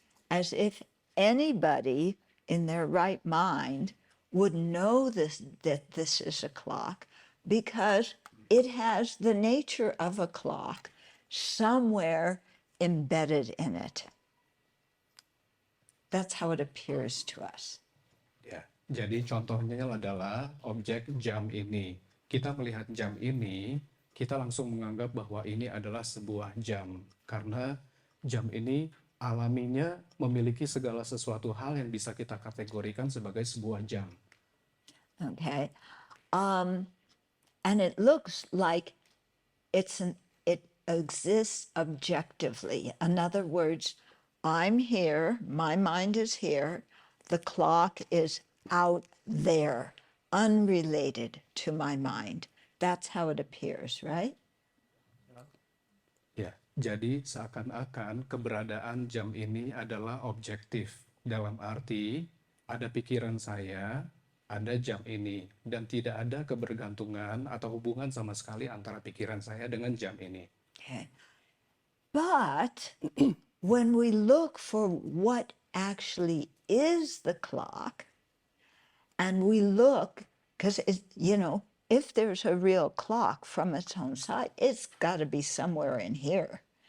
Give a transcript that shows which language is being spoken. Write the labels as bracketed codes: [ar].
[en] As if anybody in their right mind would know that this is a clock, because it has the nature of a clock somewhere embedded in it. That's how it appears to us. [id] Ya, jadi contohnya adalah objek jam ini. Kita melihat jam ini, kita langsung menganggap bahwa ini adalah sebuah jam. Karena jam ini alaminya memiliki segala sesuatu hal yang bisa kita kategorikan sebagai sebuah jam. [en] Okay. And it looks like it exists objectively. In other words, I'm here, my mind is here, the clock is out there, unrelated to my mind. That's how it appears, right? [id] Ya, jadi seakan-akan keberadaan jam ini adalah objektif. Dalam arti, ada pikiran saya, ada jam ini, dan tidak ada kebergantungan atau hubungan sama sekali antara pikiran saya dengan jam ini. [en] Okay. But when we look for what actually is the clock, and we look, because, if there's a real clock from its own side, it's got to be somewhere in here.